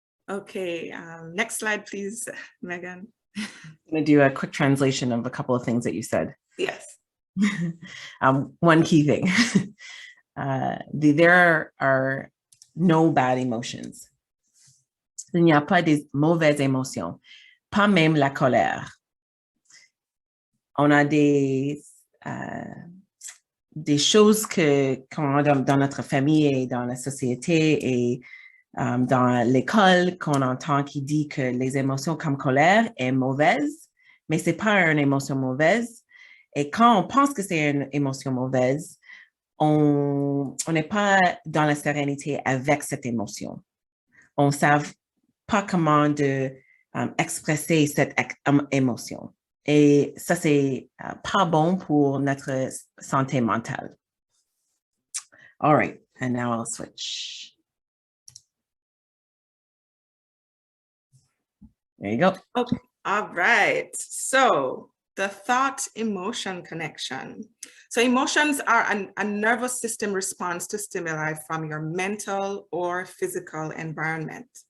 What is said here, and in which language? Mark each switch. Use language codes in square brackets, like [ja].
[en] Okay, next slide, please, Meghan. I'm going to do a quick translation of a couple of things that you said. Yes. One key thing. There are no bad emotions. [fr] Il n'y a pas de mauvaises émotions, pas même la colère. On a des choses dans notre famille et dans la société et dans l'école qu'on entend qui dit que les émotions comme colère est mauvaise, mais c'est pas une émotion mauvaise. Et quand on pense que c'est une émotion mauvaise, on n'est pas dans la sérénité avec cette émotion. On ne sait pas comment expresser cette émotion. Et ça, c'est pas bon pour notre santé mentale. [en] All right, and now I'll switch. There you go. Okay, all right. So the thought-emotion connection. So emotions are a nervous system response to stimuli from your mental or physical environment.